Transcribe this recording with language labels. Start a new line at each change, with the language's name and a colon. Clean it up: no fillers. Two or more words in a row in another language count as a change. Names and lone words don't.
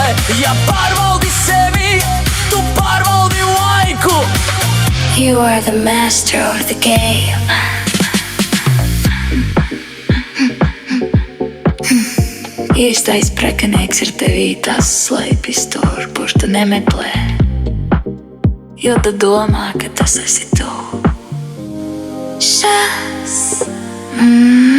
Latvian: Ja pārvaldi sevi, tu pārvaldi laiku.
English: You are the master of the game.
Latvian: Īstais prekanieks ir tevī tas slēpjas tur, kurš tu nemeklē. Jo tu domā, ka tas esi tu. Šās.